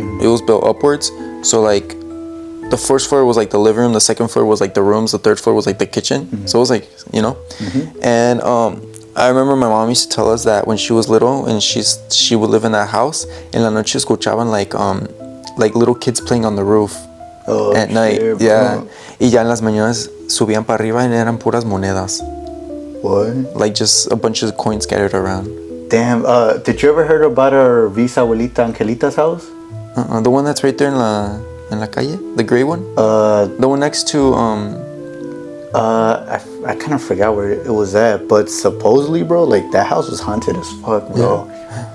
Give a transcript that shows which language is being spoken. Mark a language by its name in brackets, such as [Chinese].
[English] It was built upwards, so like the first floor was like the living room, the second floor was like the rooms, the third floor was like the kitchen. So it was like, you know. And I remember my mom used to tell us that when she was little and she would live in that house, [Spanish] en la noche escuchaban [English] like little kids playing on the roof at night. Yeah. [Spanish] Y ya en las mañanas subían para arriba y eran puras monedas. [English] What? Like just a bunch of coins scattered around. Damn. Did you ever heard about our bisabuelita Angelita's house? The one that's right there in [Spanish] la calle, [English] the gray one. The one next to I kind of forgot where it was at, but supposedly, bro, like that house was haunted as fuck, bro. Yeah.